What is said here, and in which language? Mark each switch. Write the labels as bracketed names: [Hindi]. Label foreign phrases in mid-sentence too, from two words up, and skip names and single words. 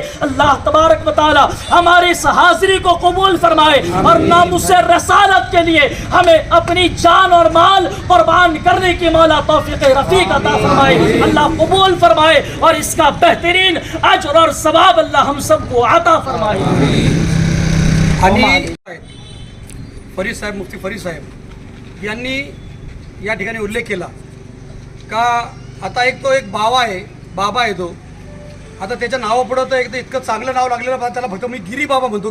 [Urdu] اللہ تبارک و تعالی ہماری اس حاضری کو قبول فرمائے اور ناموس رسالت کے لیے ہمیں اپنی جان اور مال قربان کرنے کی مولا توفیق رفیق عطا فرمائے۔ اللہ قبول فرمائے اور اس کا بہترین اجر اور ثواب اللہ ہم سب کو عطا فرمائے۔ [Marathi] आणि फरीद साहेब, मुफ्ती फरीद साहेब यांनी या ठिकाणी उल्लेख केला का आता एक बाबा आहे तो आता त्याच्या नावापुढं तर एक इतकं चांगलं नाव लागलेलं, त्याला फक्त मी गिरी बाबा म्हणतो।